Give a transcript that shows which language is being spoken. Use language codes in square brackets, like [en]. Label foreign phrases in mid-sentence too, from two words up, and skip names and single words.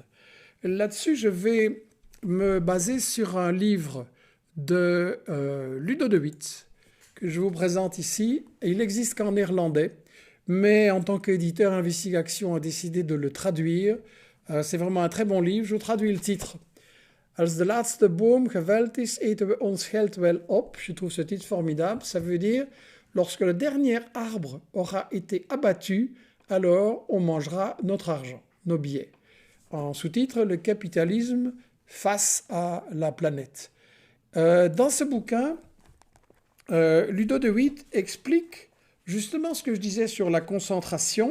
[fr] Là-dessus, je vais me baser sur un livre de Ludo de Witt, que je vous présente ici. Il n'existe qu'en néerlandais, mais en tant qu'éditeur, Investigation a décidé de le traduire. C'est vraiment un très bon livre. Je vous traduis le titre. [nl] Als de laatste boom geveld is, eten we ons geld wel op. [fr] Je trouve ce titre formidable. Ça veut dire, lorsque le dernier arbre aura été abattu, alors on mangera notre argent, nos billets. En sous-titre, le capitalisme face à la planète. Dans ce bouquin, Ludo de Witt explique justement ce que je disais sur la concentration.